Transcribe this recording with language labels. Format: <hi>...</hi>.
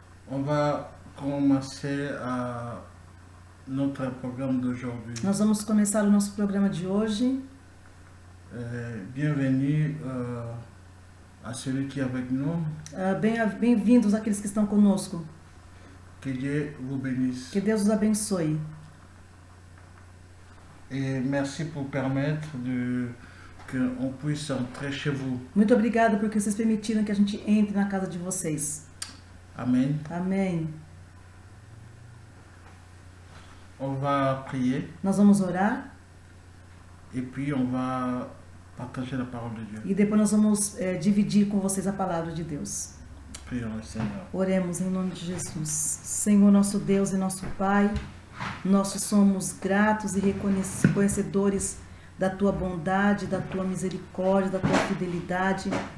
<fr>On va commencer notre programme d'aujourd'hui.</fr> <pt>Nós vamos começar o nosso programa de hoje.</pt> <fr>Bienvenue à celui qui est avec nous.</fr> <pt>Bem-vindos àqueles que estão conosco.</pt> <fr>Que Dieu vous bénisse.</fr> <pt>Que Deus os abençoe.</pt> <fr>Et merci pour permettre qu'on puisse entrer chez vous.</fr> <pt>Muito obrigada porque vocês permitiram que a gente entre na casa de vocês.</pt> <fr>Amen.</fr> <pt>Amém.</pt> <fr>On va prier</fr> <pt>Nós vamos orar</pt> <fr>et puis on va partager la parole de Dieu.</fr> <pt>e depois nós vamos dividir com vocês a palavra de Deus.</pt> <fr>Prions le Seigneur.</fr> <pt>Oremos em nome de Jesus. Senhor, nosso Deus e nosso Pai, nós somos gratos e reconhecedores da Tua bondade, da Tua misericórdia, da Tua fidelidade.</pt>